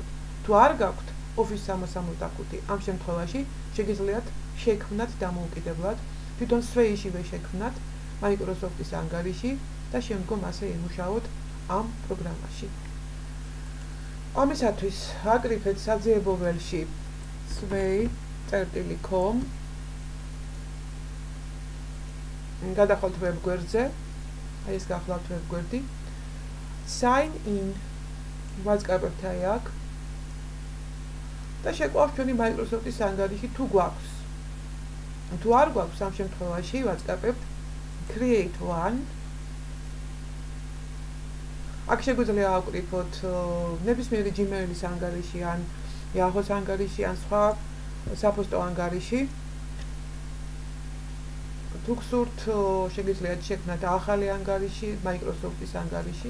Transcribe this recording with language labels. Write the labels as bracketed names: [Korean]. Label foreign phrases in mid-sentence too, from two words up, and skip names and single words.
[Georgian] თუ არ გაქვთ Office 365, ამ შემთხვევაში შეგიძლიათ შექმნათ დამოუკიდებლად, თვითონ Sway-შივე შექმნათ Microsoft-ის ანგარიში და შემდგომ ასე იმუშაოთ ამ პროგრამაში. ამისათვის აკრიფეთ საძიებო ველში sway.com გადახვალთ ვებგვერდზე, აი ეს გახლავთ ვებგვერდი, [English] sign in [Georgian] ვაწყაბებთ აი აქ და შეკვავთ ჩვენი Microsoft-ის ანგარიში თუ გვაქვს. თუ არ გვაქვს, ამ შემთხვევაში ვაწყაბებთ [English] create one. [Georgian] აქ შეგვიძლია ავკრიფოთ ნებისმიერი Gmail-ის ანგარიში ან Yahoo-ს ანგარიში ან სხვა საფოსტო ანგარიში. თუ გსურთ, შეგიძლიათ შექმნათ ახალი ანგარიში, Microsoft-ის ანგარიში.